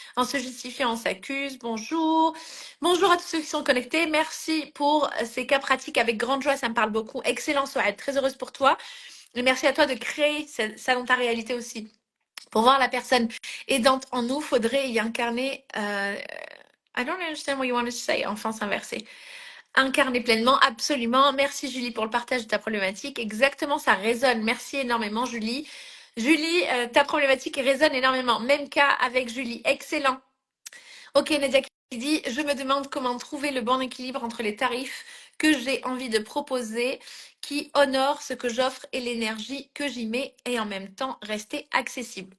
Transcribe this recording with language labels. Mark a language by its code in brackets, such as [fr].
[fr] En se justifiant, on s'accuse. Bonjour. Bonjour à tous ceux qui sont connectés. Merci pour ces cas pratiques avec grande joie. Ça me parle beaucoup. Excellent soirée. Très heureuse pour toi. Et merci à toi de créer ça dans ta réalité aussi. Pour voir la personne aidante en nous, faudrait y incarner. [en] I don't understand what you want to say. [fr] En France inversée. Incarner pleinement, absolument. Merci Julie pour le partage de ta problématique. Exactement, ça résonne. Merci énormément Julie. Julie, ta problématique résonne énormément. Même cas avec Julie. Excellent. Ok, Nadia qui dit, je me demande comment trouver le bon équilibre entre les tarifs que j'ai envie de proposer, qui honorent ce que j'offre et l'énergie que j'y mets, et en même temps rester accessible.